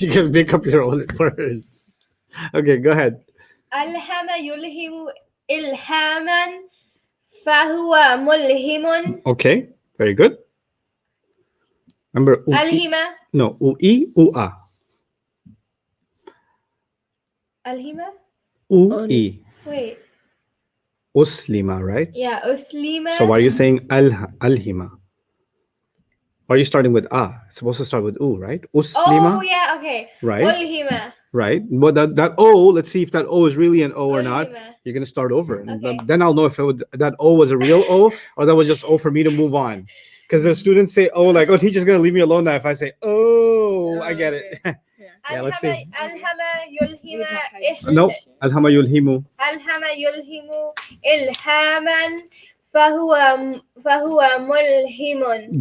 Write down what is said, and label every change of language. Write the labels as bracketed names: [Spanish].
[English] You guys make up your own words. Okay, go ahead. [Arabic] ألهم يلهم إلهاما فهو ملهم [English] Okay, very good. Remember, [Arabic] ألهم [English] no, ui, ua. [Arabic] ألهم Ui. [English] wait Uslima, right? yeah أسلم So why are you saying alhima? Why are you starting with It's supposed to start with u, right? [Arabic] Uslima. [English] oh yeah okay Right. [Arabic] ألهم [English] Right. But that O, let's see if that O is really an O or not. [Arabic] ألهم [English] You're going to start over. And Okay. then I'll know if that O was a real O or that was just O for me to move on. Because the students say, oh, like, oh, teacher's going to leave me alone now if I say, oh, I get it. Yeah, let's see. [Arabic] ألهم يلهم No. Alhama yulhimu. ألهم يلهم إلهاما فهو ملهم